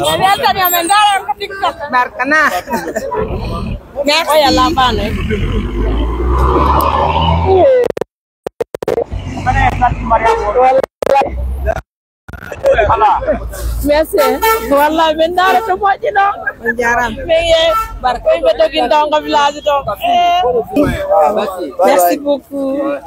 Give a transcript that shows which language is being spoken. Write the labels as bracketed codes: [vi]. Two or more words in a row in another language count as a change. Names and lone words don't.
[ff] Barkana. Merci. [fr] Merci. [ff] Wallahi ben dara to moƴƴi ɗo. Jaram. Meye barka ɓe dogintongo village to. [fr] Merci beaucoup.